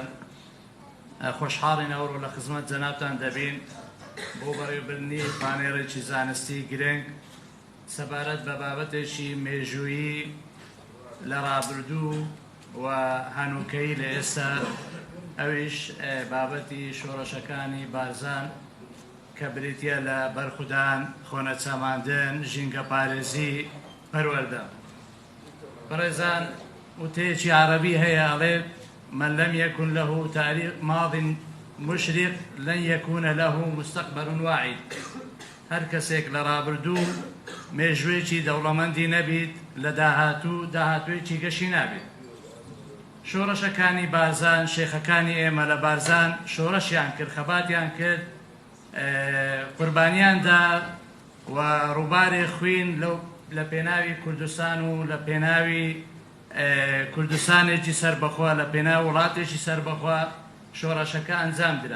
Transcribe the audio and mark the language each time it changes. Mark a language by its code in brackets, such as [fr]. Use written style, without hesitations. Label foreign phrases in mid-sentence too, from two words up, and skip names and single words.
[ckb] خۆشحاڵین ئەوڕۆ لە خزمەت جەنابتان دەبین بۆ بەڕێوەبردنی پانێڵێکی زانستی گرنگ سەبارەت بە بابەتێکی مێژوویی لە ڕابردوو و هەنووکەی لە ئێستا ئەویش بابەتی شۆڕەشەکانی بارزان کە بریتە لە بەرخودان خۆنەچەماندن ژینگە پارێزی پەروەردە. بەڕێزان وتەیەکی عەرەبی هەیە ئەڵێ [ar] من لم يكن له تاريخ ماض مشرق لن يكون له مستقبل واعد. [ckb] هەر کەسێک لە ڕابردوو مێژوویەکی دەوڵەمەندی نەبیت لە داهاتوویەکی گەشی نابێت. شۆڕەشەکانی بارزان شێخەکانی ئێمە لە بارزان شۆڕەشیان کرد خەباتیان کرد قوربانیاندا و ڕووبارێ خوین لە پێناوی کوردستان و لە پێناوی کوردستانێکی سەربەخوا لە پێناو وڵاتێکی سەربەخوا شۆڕەشەکە ئەنجام درا.